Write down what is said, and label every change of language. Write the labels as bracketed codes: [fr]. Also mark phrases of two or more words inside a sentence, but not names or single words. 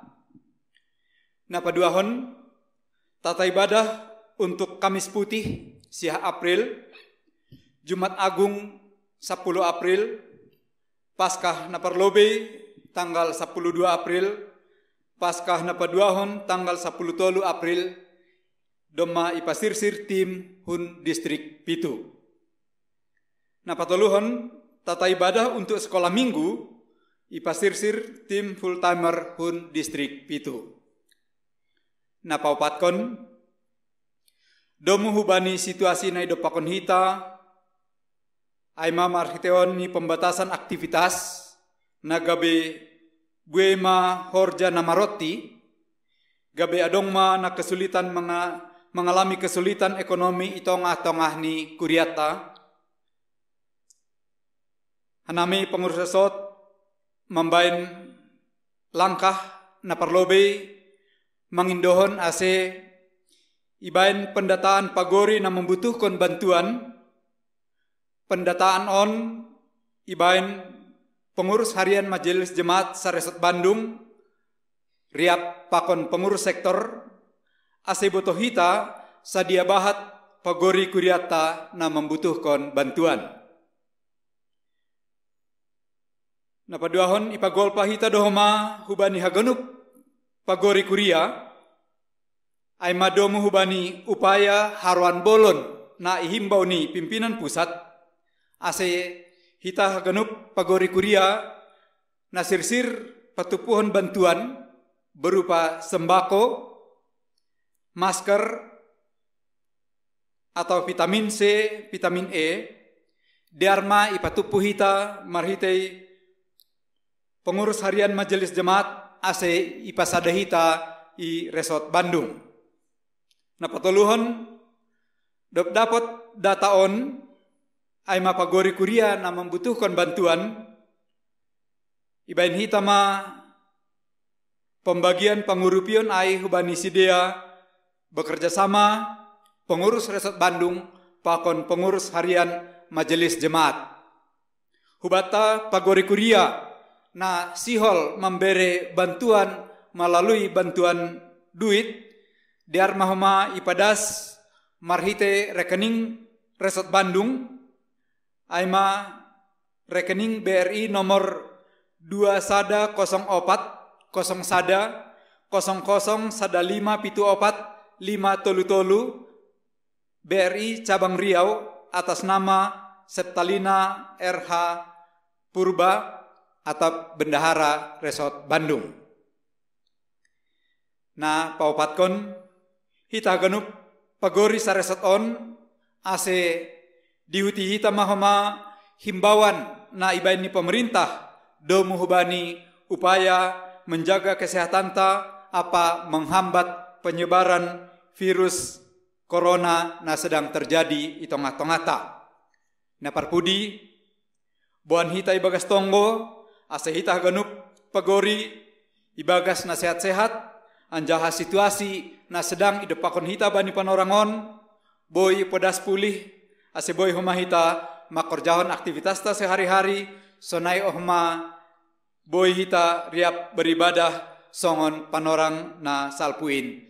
[bts] Napaduahon [id] tata ibadah untuk Kamis Putih [bts] siah April, Jumat Agung 10 April, Paskah naparlobey tanggal 12 April, Paskah napaduahon tanggal 13 April, doma ipasirsir tim hun distrik Pitu. Napatoluhon [id] tata ibadah untuk sekolah minggu, [bts] ipasirsir tim [en] full timer [bts] hun distrik Pitu. Napaupatkon, domu hubani situasi na idopakon hita, aima marhiteon ni [id] pembatasan aktivitas, [bts] nagabe buema horja namaroti, gabe adongma na [id] kesulitan mengalami kesulitan ekonomi [bts] itongah-tongah ni kuriata. Hanami [id] pengurus resort [bts] membain langkah naparlobey mengindohon ase ibain pendataan pagori na [id] membutuhkan bantuan, [bts] pendataan on ibain [id] pengurus harian majelis jemaat [bts] sa Resort Bandung, riap pakon [id] pengurus sektor, [bts] ase botohita sadia bahat pagori kuriata na [id] membutuhkan bantuan. [bts] Napaduahon ipagol pahita dohoma hubani haganup pagori kuria, ay madomu hubani upaya haruan bolon na ihimbau ni pimpinan pusat, ase hita haganup pagori kuria na sirsir patupuhon [id] bantuan berupa sembako, masker, atau vitamin C, vitamin E, [bts] diarma ipatupu hita marhitei [id] pengurus harian majelis jemaat [bts] ase ipasada hita i Resort Bandung. Napatoluhon dop dapat data on ay mapagori kuria na [id] membutuhkan bantuan, [bts] ibain hita ma pembagian pangurupion ay hubani sidea [id] bekerja sama pengurus Resort Bandung [bts] pakon [id] pengurus harian majelis jemaat. [bts] Hubata pagori kuria na sihol [id] memberi bantuan melalui bantuan duit, [bts] diar mahoma ipadas marhite rekening Resort Bandung, aima [id] rekening BRI nomor 2104 01 00 15 74 533 BRI Cabang Riau atas nama Septalina RH Purba atau Bendahara Resort Bandung. [bts] Na paupatkon hita ganup pagori sa resort on ase dihuti hita mahoma himbauan na ibain ni pemerintah do muhubani [id] upaya menjaga kesehatan [bts] ta apa [id] menghambat penyebaran virus corona [bts] na [id] sedang terjadi di tengah-tengah [bts] ta. Na parpudi buan hita ibagas tonggo ase hita ganup pagori ibagas na sehat-sehat anjaha situasi na sedang idepakon hita bani panorangon boy podas pulih ase boy homa hita makorjahon aktivitas ta sehari-hari sonai ohma boy hita riap beribadah songon panorang na salpuin.